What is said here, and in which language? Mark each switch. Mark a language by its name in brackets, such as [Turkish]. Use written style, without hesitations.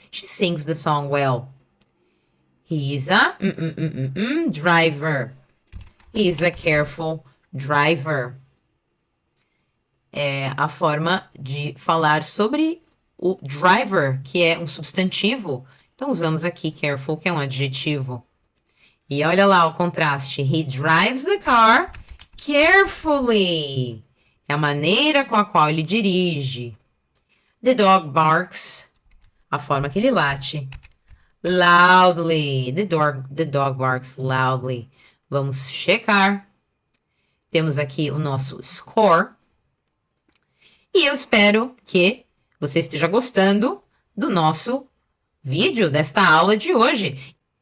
[English] She sings the song well. He is a driver. He is a careful driver. [Portuguese] É a forma de falar sobre o driver, que é um substantivo. Então, usamos aqui careful, que é um adjetivo. E olha lá o contraste. [English] He drives the car carefully. [Portuguese] É a maneira com a qual ele dirige. [English] The dog barks. [Portuguese] A forma que ele late. [English] Loudly. The dog barks loudly. [Portuguese] Vamos checar. Temos aqui o nosso score. E eu espero que você esteja gostando do nosso vídeo, desta aula de hoje.